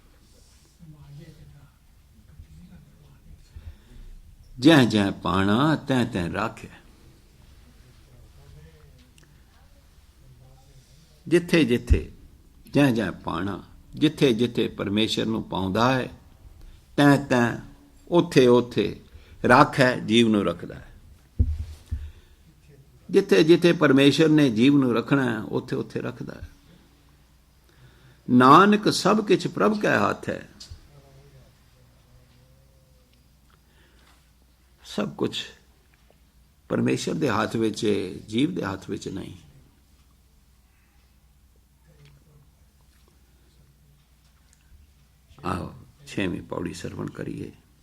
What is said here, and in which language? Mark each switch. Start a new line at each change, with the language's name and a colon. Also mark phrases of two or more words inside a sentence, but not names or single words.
Punjabi: ਜੈ ਜੈ ਪਾਨਾ ਤੈਂ ਤੈਂ ਰਾਖੇ, ਜਿੱਥੇ ਜਿੱਥੇ ਜੈ ਜੈ ਪਾਨਾ, ਜਿੱਥੇ ਜਿੱਥੇ ਪਰਮੇਸ਼ਰ ਨੂੰ ਪਾਉਂਦਾ ਹੈ, ਤੈਂ ਤੈਂ ਉੱਥੇ ਉੱਥੇ ਰਾਖੈ, ਜੀਵ ਨੂੰ ਰੱਖਦਾ ਹੈ। ਜਿੱਥੇ ਜਿੱਥੇ ਪਰਮੇਸ਼ਰ ਨੇ ਜੀਵ ਨੂੰ ਰੱਖਣਾ ਹੈ, ਉੱਥੇ ਉੱਥੇ ਰੱਖਦਾ ਹੈ। ਨਾਨਕ ਸਭ ਕਿਛੁ ਪ੍ਰਭ ਕੈ ਹਾਥ ਹੈ, ਸਭ ਕੁਝ ਪਰਮੇਸ਼ਰ ਦੇ ਹੱਥ ਵਿੱਚ ਹੈ, ਜੀਵ ਦੇ ਹੱਥ ਵਿੱਚ ਨਹੀਂ। ਆਓ 6ਵੀਂ ਪਉੜੀ ਸਰਵਣ ਕਰੀਏ।